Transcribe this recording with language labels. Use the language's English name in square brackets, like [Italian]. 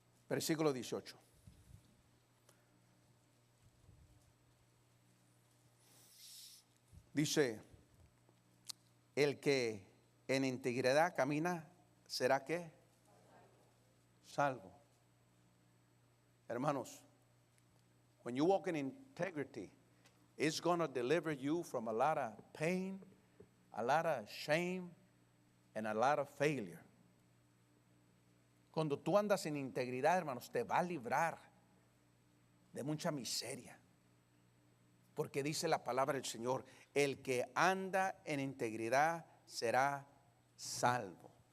[Spanish] Versículo 18. Dice, el que en integridad camina, ¿será qué? Salvo. Hermanos, [English] when you walk in integrity, it's going to deliver you from a lot of pain, a lot of shame, and a lot of failure. [Spanish] Cuando tú andas en integridad, hermanos, te va a librar de mucha miseria. Porque dice la palabra del Señor, el que anda en integridad será salvo.